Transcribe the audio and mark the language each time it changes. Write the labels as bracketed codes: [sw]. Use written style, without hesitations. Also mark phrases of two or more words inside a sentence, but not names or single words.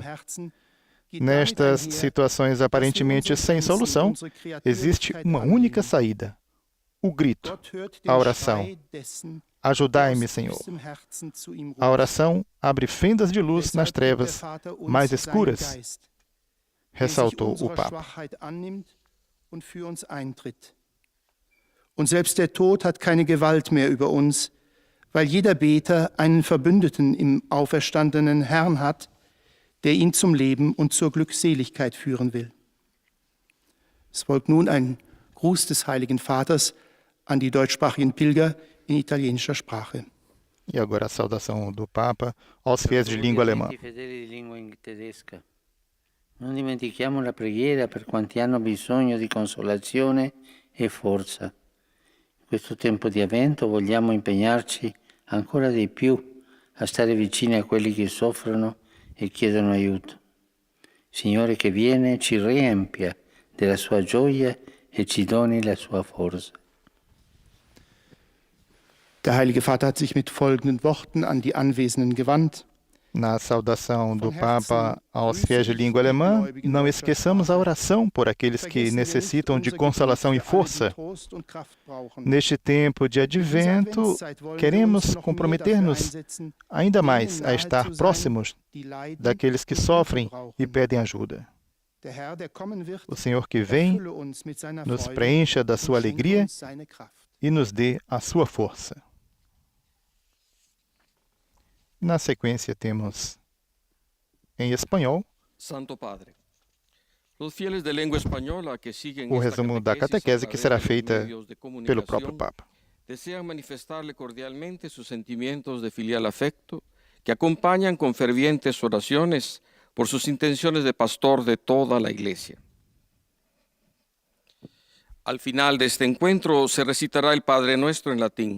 [pt] Nestas situações aparentemente sem solução, existe uma única saída: o grito, a oração. Ajudai-me, Senhor. A oração abre fendas de luz nas trevas mais escuras, ressaltou o Papa. [de] Und selbst der Tod hat keine Gewalt mehr über uns, weil jeder Beter einen Verbündeten im auferstandenen Herrn hat, der ihn zum Leben und zur Glückseligkeit führen will. Es folgt nun ein Gruß des Heiligen Vaters an die deutschsprachigen Pilger in italienischer Sprache. [pt] E agora a saudação do Papa aos fiéis de língua alemã. [it] Non dimentichiamo la preghiera per quanti hanno bisogno di consolazione e forza. In questo tempo di avvento vogliamo impegnarci ancora di più a stare vicini a quelli che soffrono e chiedono aiuto. Signore che viene ci riempia della sua gioia e ci doni la sua forza. [de] Der Heilige Vater hat sich mit folgenden Worten an die Anwesenden gewandt. [pt] Na saudação do Papa aos fiéis de língua alemã, não esqueçamos a oração por aqueles que necessitam de consolação e força. Neste tempo de advento, queremos comprometer-nos ainda mais a estar próximos daqueles que sofrem e pedem ajuda. [de] Der Herr, der kommen wird, [pt] O Senhor que vem [de] erfülle uns mit seiner [pt] nos [de] Freude [pt] preencha da [de] und [pt] sua [de] schenke [pt] alegria [de] uns seine Kraft. [pt] e nos dê a sua força. Na sequência, temos em espanhol [es] Santo Padre, los fieles de lengua española que siguen [pt] o [es] esta [pt] resumo da catequese que [es] a [pt] será [es] través de los [pt] feita [es] medios de [pt] pelo próprio [es] comunicación, [pt] Papa. [es] desean manifestarle cordialmente sus sentimientos de filial afecto que acompañan con fervientes oraciones por sus intenciones de pastor de toda la Iglesia. Al final de este encuentro se recitará el Padre Nuestro en latín.